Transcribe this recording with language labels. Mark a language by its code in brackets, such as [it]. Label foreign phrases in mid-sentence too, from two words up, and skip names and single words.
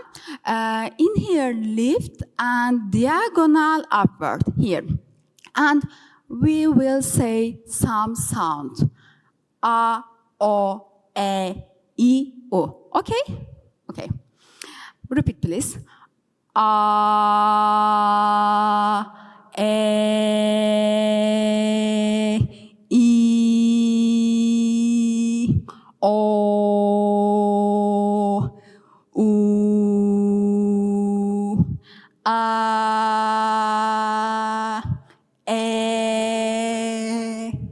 [en] In here, lift and diagonal upward here. And we will say some sound. A, O, E, I, O. Okay? Okay. Repeat, please. A, E, I, O, U, A, E,